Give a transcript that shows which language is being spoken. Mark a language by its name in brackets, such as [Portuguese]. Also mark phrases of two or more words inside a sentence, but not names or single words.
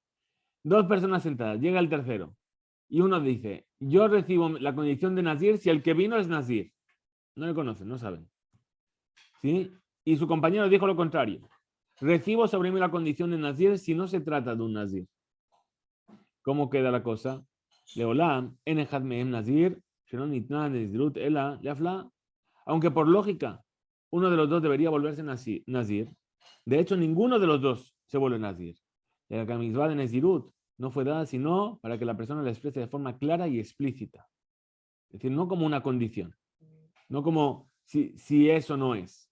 [Spanish] Dos personas sentadas, llega el tercero y uno dice, yo recibo la condición de Nazir si el que vino es Nazir. No le conocen, no saben. ¿Sí? Y su compañero dijo lo contrario. Recibo sobre mí la condición de Nazir si no se trata de un Nazir. ¿Cómo queda la cosa? [Hebrew] לעולם, אין אחד מהם נזיר, אלא להפלאה. [Spanish] Aunque por lógica, uno de los dos debería volverse Nazir. De hecho, ninguno de los dos se vuelve Nazir. La camisbah de Nezirut no fue dada sino para que la persona la exprese de forma clara y explícita. Es decir, no como una condición. No como si eso no es.